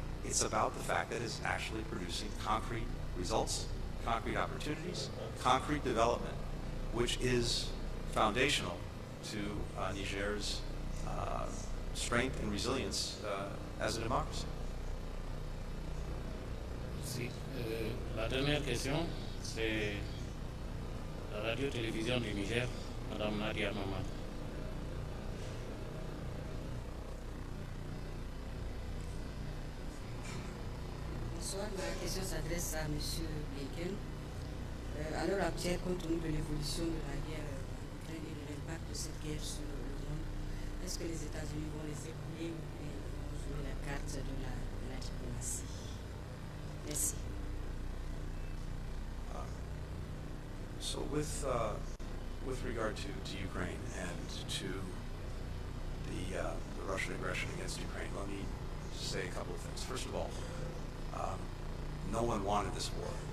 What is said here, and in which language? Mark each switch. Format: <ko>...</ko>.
<en>It's about the fact that it's actually producing concrete results, concrete opportunities, concrete development, which is foundational to Niger's strength and resilience as a democracy.</en> <fr>Si. La dernière question, c'est la radio-télévision du Niger, Madame Nadia Mamad. Bonsoir, ma question s'adresse à M. Blinken. À l'heure actuelle, compte tenu de l'évolution de la guerre en Ukraine et de l'impact de cette guerre sur le monde, est-ce que les États-Unis vont les épauler ou bien vont jouer la carte de la diplomatie? Merci.</fr> <en>So with regard to Ukraine and to the Russian aggression against Ukraine, let me say a couple of things. First of all, no one wanted this war.</en>